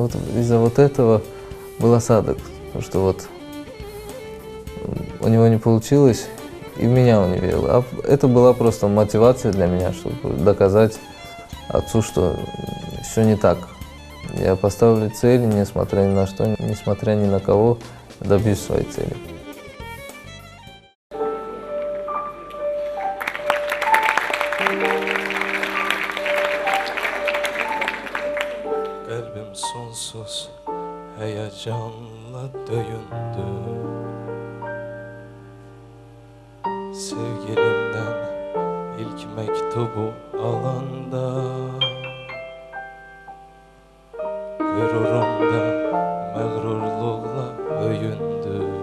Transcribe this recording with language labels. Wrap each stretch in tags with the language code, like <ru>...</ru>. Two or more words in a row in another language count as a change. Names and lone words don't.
<ru>Вот из-за вот этого был осадок, потому что вот у него не получилось, и в меня он не верил. А это была просто мотивация для меня, чтобы доказать отцу, что все не так. Я поставлю цель, несмотря ни на что, несмотря ни на кого, добьюсь своей цели.</ru> <az>Kalbim sonsuz heyecanla döyündü. Sevgilimden ilk mektubu alanda, gururumda mağrurluğla öyündü.</az>